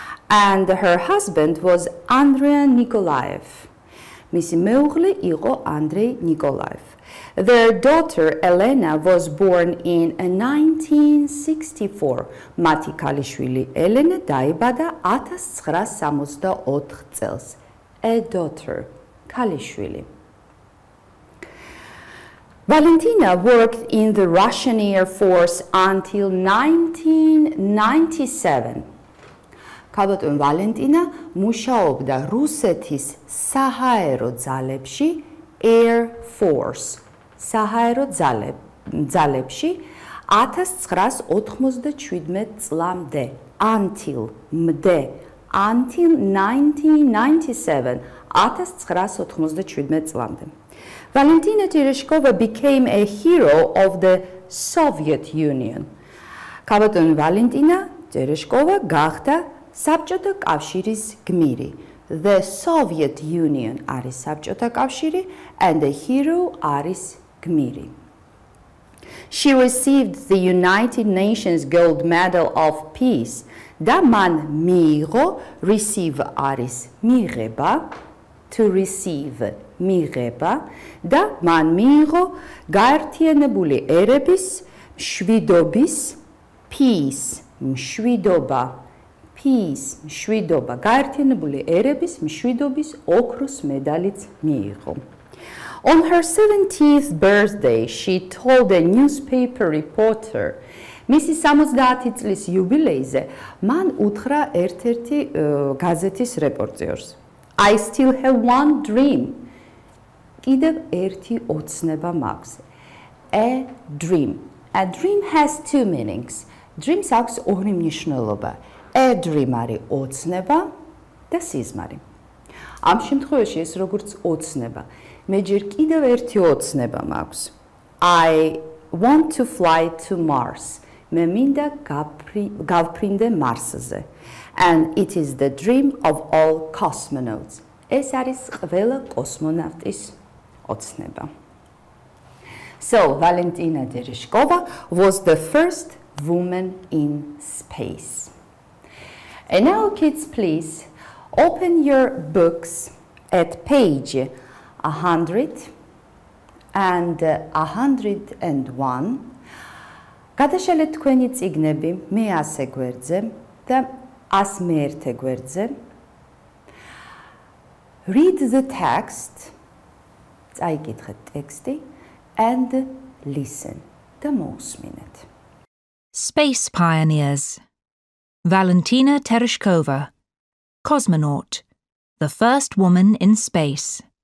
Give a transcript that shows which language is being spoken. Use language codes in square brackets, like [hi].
[en] And her husband was Andrei Nikolaev. [ka] მისი მეუღლე იყო Andrei Nikolaev. [en] Their daughter Elena was born in 1964. [ka] მათი ქალიშვილი ელენა დაიბადა 1964 წელს. [en] A daughter, [ka] ქალიშვილი. [en] Valentina worked in the Russian Air Force until 1997. [ka] ქალბატონი ვალენტინა მუშაობდა რუსეთის საჰაერო ძალებში, [en] Air Force. [ka] საჰაერო ძალებში 1997 წლამდე. [en] Until 1997, [ka] 1997 წლამდე. [en] Valentina Tereshkova became a hero of the Soviet Union. [ka] ქალბატონი ვალენტინა ტერეშკოვა გახდა საბჭოთა კავშირის გმირი. [en] The Soviet Union [ka] არის საბჭოთა კავშირი [en] and the hero [ka] არის გმირი. [en] She received the United Nations Gold Medal of Peace. [ka] და მან მიიღო [en] receive [ka] არის მიღება, [en] to receive [ka] მიღება და მან მიიღო გაერთიანებული ერების მშვიდობის [en] peace [ka] მშვიდობა, [en] peace, [ka] მშვიდობა, გაერთიანებული ერების მშვიდობის ოქროს მედალიც მიიღო. [en] On her 70th birthday, she told a newspaper reporter, [ka] მისი 70 წლის იუბილეიზე მან უთხრა ერთ-ერთი გაზეთის რეპორტერს. [en] I still have one dream. [ka] კიდევ ერთი ოცნება მაქვს. [en] A dream. A dream has two meanings. Dreams [ka] აქვს ორი მნიშვნელობა. [en] A dream [ka] არის ოცნება და სიზმარი. ამ შემთხვევაში ეს როგორც ოცნება, მე ჯერ კიდევ ერთი ოცნება მაქვს. [en] I want to fly to Mars. [ka] მე მინდა გავფრინდე მარსზე. [en] And it is the dream of all cosmonauts. [ka] ეს არის ყველა კოსმონავტის ოცნება. [en] So, Valentina Tereshkova was the first woman in space. And now, kids, please open your books at page 100 and 101. [ka] გადაშალეთ თქვენი წიგნები მე-100 გვერდზე და 101 გვერდზე. [en] Read the text, [ka] წაიკითხეთ ტექსტი [en] and listen [ka] და მოусმინეთ. [en] Space Pioneers. Valentina Tereshkova, cosmonaut, the first woman in space.